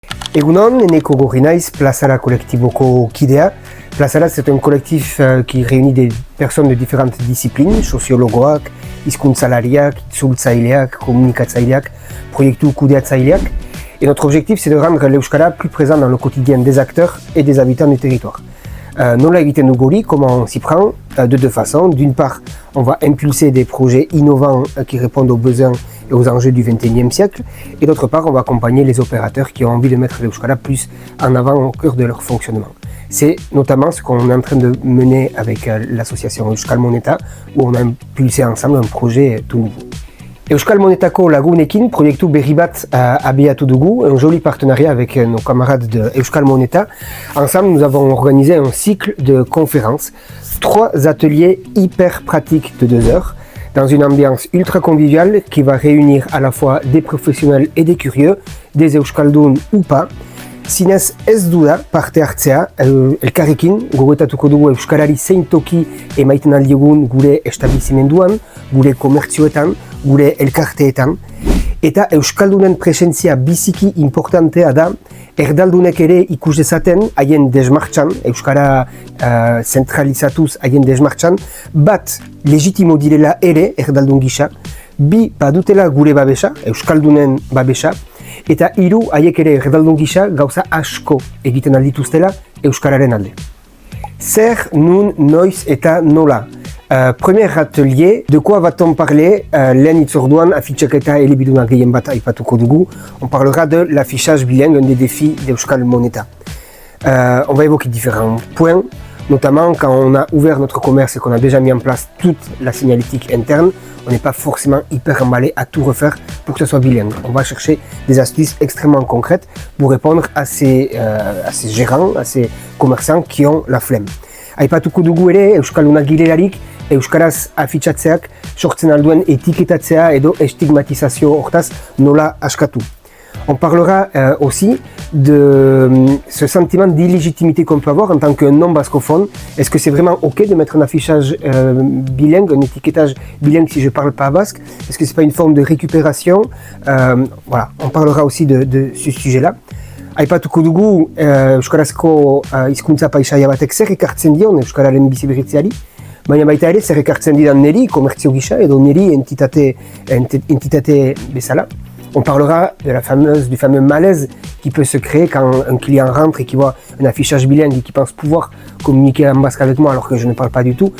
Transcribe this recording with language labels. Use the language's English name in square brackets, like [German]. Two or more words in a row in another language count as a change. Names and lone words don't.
[Basque] Egunon, Eneko Gorri naiz, Plazara Kolektiboko kidea. Plazara, [French] c'est un collectif qui réunit des personnes de différentes disciplines, [Basque] sociologoak, hizkuntzalariak, itzultzaileak, kommunikatzaileak, proiektu kudeatzaileak. [French] Et notre objectif, c'est de rendre l'Euskara plus présent dans le quotidien des acteurs et des habitants du territoire. [Basque] Nola egiten dugu hori, [French] comment on s'y prend? De deux façons. D'une part, on va impulser des projets innovants qui répondent aux besoins et aux enjeux du XXIe siècle. Et d'autre part, on va accompagner les opérateurs qui ont envie de mettre l'Euskara plus en avant au cœur de leur fonctionnement. C'est notamment ce qu'on est en train de mener avec l'association Euskal Moneta, où on a impulsé ensemble un projet tout nouveau. [Basque] Euskal Monetako lagunekin proiektu berri bat abiatu dugu, [French] un joli partenariat avec nos camarades de Euskal Moneta. Ensemble, nous avons organisé un cycle de conférences, 3 ateliers hyper pratiques de 2 heures, dans une ambiance ultra conviviale qui va réunir à la fois des professionnels et des curieux, des Euskaldun ou pas. [Basque] Zinez ez du da parte hartzea, elkarrekin gogoetatuko dugu Euskarari zein toki emaiten aldiegun gure establizimenduan, gure komertzioetan, gure elkarteetan. Eta Euskaldunen presentzia biziki importantea da, erdaldunek ere ikus dezaten haien desmartxan, Euskara zentralizatuz haien desmartxan, bat legitimo direla ere erdaldun gisa, bi badutela gure babesa, Euskaldunen babesa, eta 3 haiek ere erdaldun gisa gauza asko egiten aldituztela Euskararen alde. Zer, nun, noiz eta nola? [French] Premier atelier, de quoi va-t-on parler? [Basque] Lehen itzorduan afitxaketa elebiduna gehien bat aipatuko dugu. [French] On parlera de l'affichage bilingue, un des défis d'Euskal Moneta. On va évoquer différents points, notamment quand on a ouvert notre commerce et qu'on a déjà mis en place toute la signalétique interne, on n'est pas forcément hyper emballé à tout refaire pour que ce soit bilingue. On va chercher des astuces extrêmement concrètes pour répondre à ces gérants, à ces commerçants qui ont la flemme. [Basque] Aipatuko dugu ere Euskalduna girelarik, Euskaraz afitxatzeak sortzen alduen etiketatzea edo estigmatizazio hortaz nola askatu. [French] On parlera aussi de ce sentiment d'illégitimité qu'on peut avoir en tant que non-bascophone. Est-ce que c'est vraiment OK de mettre un affichage bilingue, un étiquetage bilingue si je ne parle pas basque? Est-ce que ce n'est pas une forme de récupération? Voilà, on parlera aussi de ce sujet-là. [Basque] Aipatuko dugu Euskarazko hizkuntza paisaia batek zer ekartzen dion Euskararen biziberritzeari, baina baita ere zer ekartzen didan neri komertzio gisa edo neri entitate bezala. [French] On parlera de du fameux malaise qui peut se créer quand un client rentre et qui voit un affichage bilingue et qui pense pouvoir communiquer en basque avec moi alors que je ne parle pas du tout.